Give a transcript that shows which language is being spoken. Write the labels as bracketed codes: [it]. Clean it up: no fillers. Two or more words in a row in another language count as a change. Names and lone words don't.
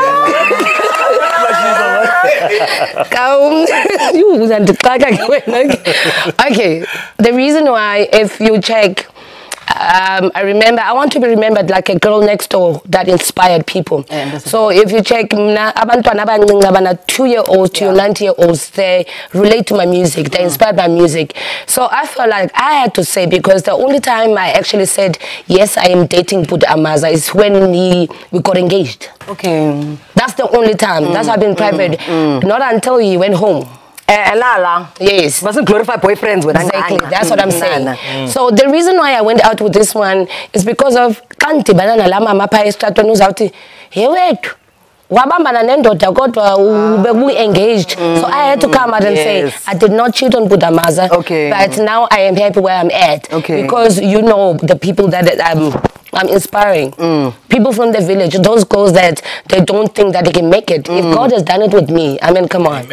[en] Come. Okay. The reason why, if you check I remember, I want to be remembered like a girl next door that inspired people. So if you check, [zu] abantwana abancinci, [en] 2-year-olds to 90-year-olds, they relate to my music, they inspired by music. So I felt like I had to say, because the only time I actually said, yes, I am dating Buddha Amaza is when we got engaged. Okay. That's the only time. That's why I've been private. Not until he went home. Yes. Wasn't glorified boyfriends with exactly. That's what I'm saying. So the reason why I went out with this one is because of [zu] kanti banana lama mapha estratweni uzawuthi hey wethu wabambana nendoda kodwa ube [en] engaged. So I had to come out and say I did not cheat on Budamaza. Okay. But now I am happy where I'm at. Okay. Because you know the people that I'm inspiring. People from the village, those girls that they don't think that they can make it. If God has done it with me, I mean, come on.